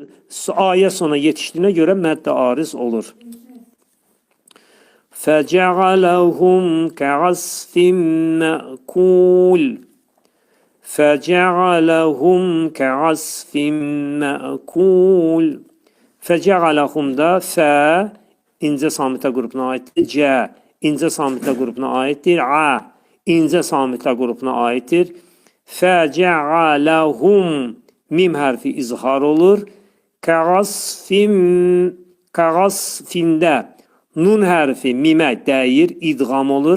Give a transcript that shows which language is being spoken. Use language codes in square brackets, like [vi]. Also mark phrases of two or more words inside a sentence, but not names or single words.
[az] ayə sona yetişdiyinə görə mədd ariz olur. [ar] فَجَعَلَهُمْ كَعَصْفٍ مَأْكُولٍ فَجَعَلَهُمْ كَعَصْفٍ مَأْكُولٍ فَجَعَلَهُمْ [az] da fə incə samitə qrupuna aiddir. Cə incə samitə qrupuna aiddir. A incə samitə qrupuna aiddir. فَجَعَلَهُمْ mim hərfi izhar olur. Kəğasfində nun hərfi mimə dəyir, idğam olur.